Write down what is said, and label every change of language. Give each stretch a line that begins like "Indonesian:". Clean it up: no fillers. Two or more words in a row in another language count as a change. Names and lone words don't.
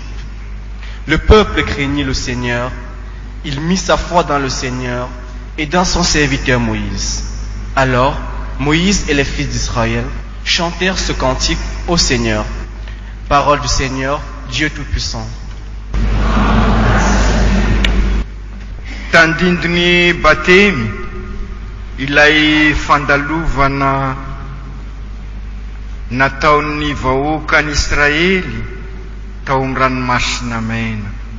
French: Le peuple craignit le Seigneur. Il mit sa foi dans le Seigneur et dans son serviteur Moïse. Alors, Moïse et les fils d'Israël chantèrent ce cantique au Seigneur. Parole du Seigneur, Dieu Tout-Puissant.
Malagasy: Tandindiny batemy ilay fandalovana nataon'ny vahoaka an'Israely tao amin'ny ranomasina mena.